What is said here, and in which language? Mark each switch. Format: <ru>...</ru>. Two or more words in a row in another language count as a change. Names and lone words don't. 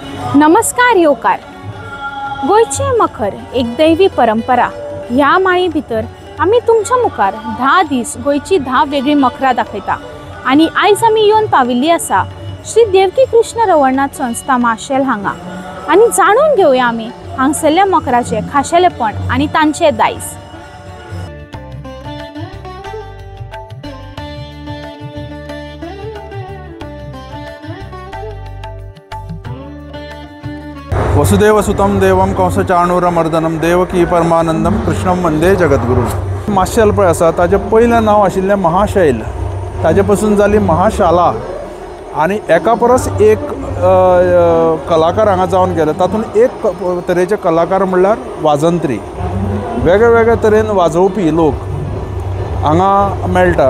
<kok>नमस्कार योकार। गोयचे मखर एक दैवी परंपरा। ह्या माळी भितर आम्ही तुमच्या मुखार 10 दीस गोयची 10 वेगळी मखरां दाखयता। आणि आयज आम्ही येवन पाविल्ली आसा श्री देवकी कृष्ण रवळनाथ संस्था माशेल हांगा। आणि जाणून घेवया आम्ही हांगसरल्या मखराचे खाशेलेपण आणि तांचे दायज।</kok> <sa>वसुदेवसुतं देवं कंसचाणूरमर्दनं देवकी परमानंदम कृष्णं वंदे जगद्गुरू।</sa> <kok>माशेल पळय आसा ताजें पयलें नांव आशिल्लें महाशैल, ताजे पासून जाली महाशाला आनी एका परस एक कलाकार हांगा जावन गेले। तातूंत एक तरेचे कलाकार म्हणल्यार वाजंत्री, वेगळे वेगळे तरेन वाजोवपी लोक हांगा मेळटा।</kok>